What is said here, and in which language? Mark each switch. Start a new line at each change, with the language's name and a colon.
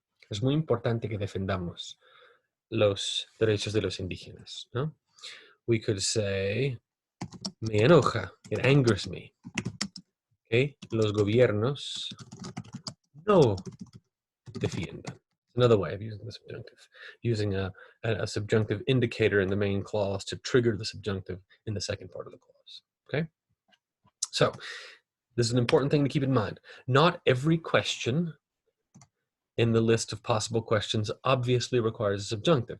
Spanish: Es muy importante que defendamos los derechos de los indígenas. ¿No?
English: We could say,
Spanish: me enoja,
English: it angers me. Okay?
Spanish: Los gobiernos no defiendan.
English: Another way of using the subjunctive, using a subjunctive indicator in the main clause to trigger the subjunctive in the second part of the clause. Okay? So, this is an important thing to keep in mind. Not every question in the list of possible questions obviously requires a subjunctive.